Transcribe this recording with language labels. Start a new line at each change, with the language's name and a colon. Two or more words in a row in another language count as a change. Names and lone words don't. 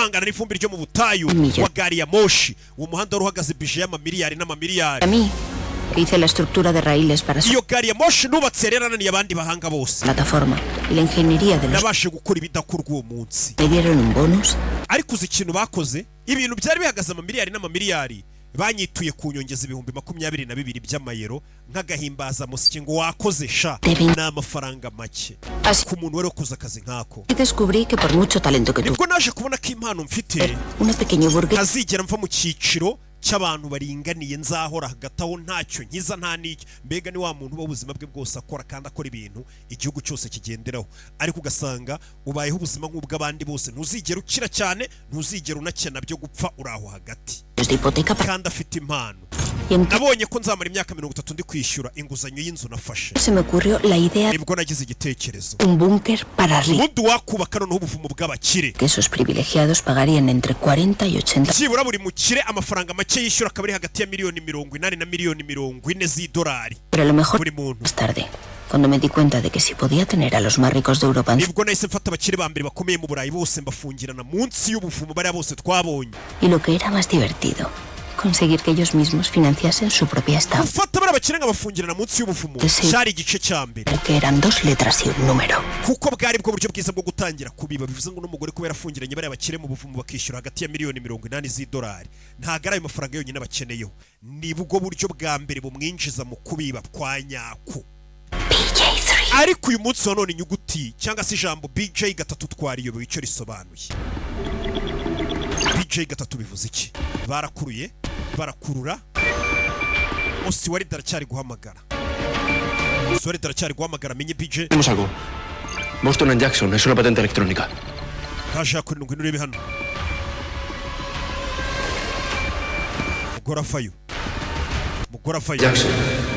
Kinyarwanda: guhangana n'ifumbi ryo mu butayu wa gari ya moshi. Uwo muhanda wari uhagaze bije y'amamiliyari n'amamiliyari.
Spanish: Hice la estructura de raíles para
Kinyarwanda: iyo gari ya moshi nubatse rero ananiye abandi bahanga bose.
Spanish: plataforma y la ingeniería de los
Kinyarwanda: nabashe gukora ibidakorwa uwo munsi.
Spanish: me dieron un bonus.
Kinyarwanda: Ariko uzi ikintu bakoze, ibintu byari bihagaze amamiliyari n'amamiliyari banyituye ku nyongeza ibihumbi 22 by'amayero nk'agahimbaza musiki ngo wakoze sha n'amafaranga make ku muntu wari wakoze akazi nkako.
Spanish: Descubrí que por mucho talento que
Kinyarwanda: nibwo naje kubona ko impano mfite
Spanish: una pequeña burguesa
Kinyarwanda: azigera mva mu cyiciro cy'abantu baringaniye nzahora hagataho ntacyo nkiza nta n'icyo. Mbega ni wa muntu ubuzima bwe bwose akora kandi akora ibintu igihugu cyose kigenderaho, ariko ugasanga ubayeho ubuzima nk'ubw'abandi bose, ntuzigera ukira cyane, ntuzigera unakena byo gupfa uraho hagati kandi afite impano. Nabonye ko nzamara imyaka 30 ndi kwishyura inguzanyo y'inzu nafashe.
Spanish: Se me ocurrió la idea
Kinyarwanda: nibwo nagize igitekerezo
Spanish: un búnker para ricos.
Kinyarwanda: Ubundi wakubaka noneho ubuvumo bw'abakire,
Spanish: Que esos privilegiados pagarían entre 40 y 80.
Kinyarwanda: byibura buri mukire amafaranga make yishyura akaba ari hagati ya miliyoni 80 na miliyoni 40 z'idolari
Spanish: Pero lo mejor
Kinyarwanda: buri muntu.
Spanish: más tarde, cuando me di cuenta de que si podía tener a los más ricos de Europa
Kinyarwanda: nibwo nahise mfata abakire ba mbere bakomeye mu Burayi bose mbafungirana munsi y'ubuvumo bariya bose twabonye.
Spanish: y lo que era más divertido, conseguir que ellos mismos financiasen su propia estafa.
Kinyarwanda: gufata bariya bakire nkabafungirana munsi y'ubuvumo cyari igice cya mbere,
Spanish: Que eran 2 letras y un número.
Kinyarwanda: kuko bwari bwo buryo bwiza bwo gutangira kubiba. Bivuze ngo n'umugore kubera afungiranye bariya bakire mu buvumo bakishyura hagati ya miliyoni 80 z'idolari, ntago ari ayo mafaranga yonyine bakeneyeho, ni bwo buryo bwa mbere bumwinjiza mu kubiba kwa nyako.
Spanish: BJ3.
Kinyarwanda: Ariko uyu munsi wa none inyuguti cyangwa se ijambo BJ gatatu twariyobewe icyo risobanuye. BJ gatatu bivuze iki? Barakuruye, barakurura. Osiwari daracyari guhamagara. Osiwari daracyari guhamagara menye BJ.
Spanish: Tenemos algo. Boston & Jackson, es una patente electrónica.
Kinyarwanda: Ntaje kuri ngwino urebe hano. Mugora fayo. Jackson,